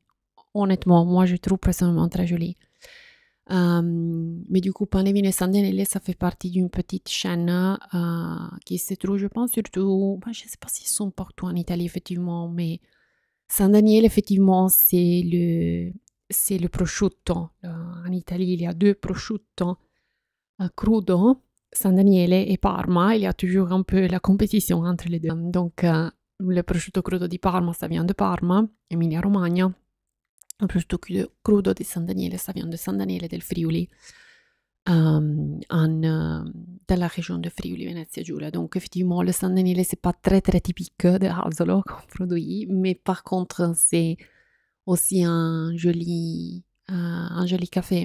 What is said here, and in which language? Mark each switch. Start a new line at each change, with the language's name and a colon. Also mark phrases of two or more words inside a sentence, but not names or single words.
French: Honnêtement, moi je trouve personnellement très jolis. Mais du coup, Panevino et San Daniele, ça fait partie d'une petite chaîne qui se trouve, je pense, surtout, je ne sais pas s'ils sont partout en Italie, effectivement, mais San Daniele, effectivement, c'est le prosciutto. En Italie, il y a deux
Italian: prosciutto crudo,
French: San Daniele et Parma. Il y a toujours un peu la compétition entre les deux. Donc, le
Italian: prosciutto crudo di Parma,
French: ça vient de Parma, Emilia-Romagna. Le
Italian: prosciutto crudo di San Daniele,
French: ça vient de San Daniele del Friuli, dans la région de Friuli, Venezia Giulia. Donc, effectivement, le San Daniele, c'est pas très, très typique de Asolo comme produit, mais par contre, c'est aussi un joli café.